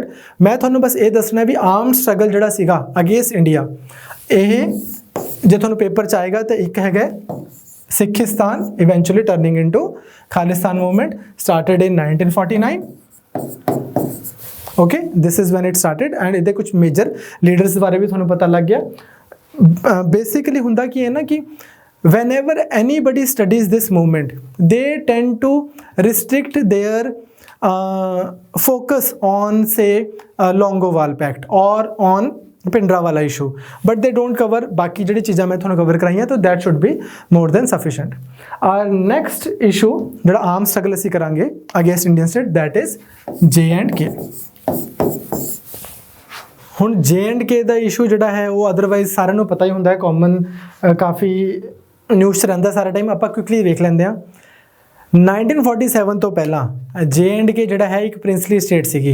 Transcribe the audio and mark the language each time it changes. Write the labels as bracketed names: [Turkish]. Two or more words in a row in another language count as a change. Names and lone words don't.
[Punjabi] ਮੈਂ ਤੁਹਾਨੂੰ ਬਸ ਇਹ ਦੱਸਣਾ ਵੀ [English] armed struggle [Punjabi] ਜਿਹੜਾ ਸੀਗਾ ਅਗੇਂਸਟ ਇੰਡੀਆ, ਇਹ ਜੇ ਤੁਹਾਨੂੰ ਪੇਪਰ 'ਚ ਆਏਗਾ ਤਾਂ ਇੱਕ ਹੈਗਾ [English] Sikhistan eventually turning into Khalistan movement, started in 1949. Okay, this is when it started. [Punjabi] ਐਂਡ ਇਹਦੇ ਕੁਝ [English] major leaders [Punjabi] ਬਾਰੇ ਵੀ ਤੁਹਾਨੂੰ ਪਤਾ ਲੱਗ ਗਿਆ। ਬੇਸਿਕਲੀ ਹੁੰਦਾ ਕੀ ਹੈ ਨਾ ਕਿ [English] whenever anybody studies this movement, they tend to restrict their focus on say Longowal Pact or on Pindrawala issue, but they don't cover बाकी [Punjabi] ਜਿਹੜੀ ਚੀਜ਼ਾਂ ਮੈਂ ਤੁਹਾਨੂੰ ਕਵਰ ਕਰਾਈਆਂ, ਤਾਂ [English] that should be more than sufficient। Our next issue ਜਿਹੜਾ arm struggle [Punjabi] ਅਸੀਂ ਕਰਾਂਗੇ [English] against Indian state, that is J&K। [Punjabi] ਹੁਣ J&K ਦਾ ਇਸ਼ੂ ਜਿਹੜਾ ਹੈ ਉਹ ਅਦਰਵਾਈਜ਼ ਸਾਰਿਆਂ ਨੂੰ ਪਤਾ ਹੀ ਹੁੰਦਾ ਹੈ, ਕਾਮਨ ਕਾਫੀ ਨਿਊਜ਼ 'ਚ ਰਹਿੰਦਾ ਸਾਰਾ ਟਾਈਮ। ਆਪਾਂ ਕੁਇਕਲੀ ਵੇਖ ਲੈਂਦੇ ਹਾਂ। 1947 ਤੋਂ ਪਹਿਲਾਂ J&K ਜਿਹੜਾ ਹੈ ਇੱਕ [English] princely state [Punjabi] ਸੀਗੀ।